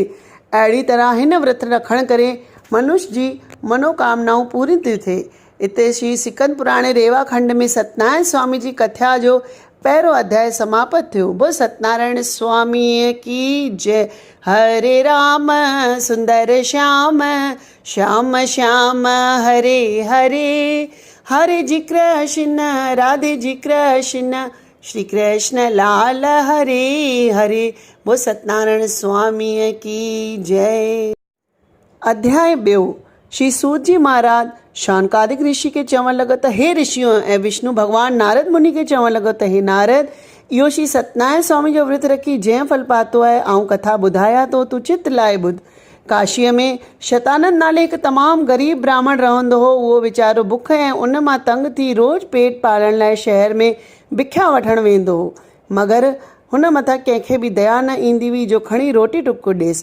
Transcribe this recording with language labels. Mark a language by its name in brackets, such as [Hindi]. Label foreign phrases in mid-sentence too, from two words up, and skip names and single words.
[Sindhi] अहिड़ी तरह हिन व्रत रखण करे मनुष्य जी मनोकामनाऊं पूरी थी थिए। इते श्री सिकंद पुराणे रेवा खंड में सत्यनारायण स्वामी जी कथा जो पहिरियों अध्याय समाप्त थियो। बोल सत्यनारायण स्वामीअ की जय। [Hindi] हरे राम सुंदर श्याम श्याम श्याम हरे हरे। हरे जी कृष्ण राधे जी कृष्ण श्री कृष्ण लाल हरे हरे। [Sindhi] बोल सत्यनारायण स्वामीअ की जय। अध्याय ॿियो। श्री सूत जी महाराज शौनकादिक ऋषि के चवण लॻो त हे ऋषियों ऐं विष्णु भगवान नारद मुनि के चवण लॻो त हे नारद, इहो श्री सत्यनारायण स्वामी जो विर्त रखी जंहिं फल पातो आहे ऐं कथा ॿुधाया तो तूं चित लाइ ॿुध। काशीअ में शतानंद नाले हिकु तमामु ग़रीब ब्राह्मण रहंदो हो। उहो वीचारो बुख ऐं उन मां तंग थी रोज़ पेट पालण लाइ शहर में भिख्या वठणु वेंदो हो, मगर हुन मथां कंहिंखे बि दया न ईंदी हुई जो खणी रोटी टुक ॾेसि।